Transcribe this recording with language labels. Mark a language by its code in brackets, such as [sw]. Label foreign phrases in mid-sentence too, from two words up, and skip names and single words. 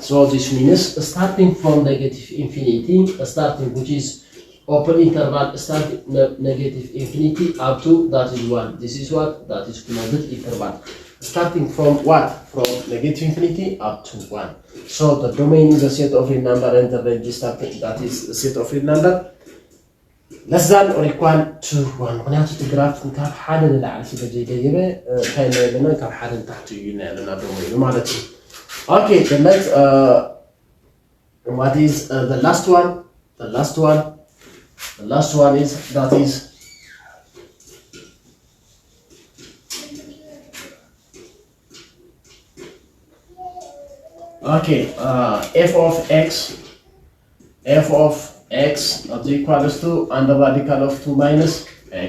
[en] So this means starting from negative infinity, starting which is open interval, starting negative infinity up to that is 1. This is what? That is closed interval. Starting from what? From negative infinity up to 1. So the domain is a set of real number, and the range is starting, that is the set of real number less than or equal to 1. [ti] ምክንያቱ እቲ ግራፍ ካብ ሓደ ንላዕሊ ስለዘይገይበ እንታይ ናይ ኣለና ካብ ሓደ ንታሕቲ እዩ ናይ ኣለና ዶሜኑ ማለት እዩ። [en] Okay, the next what is the last one? The last one is that is okay, f of x is equals to under radical of 2 minus x.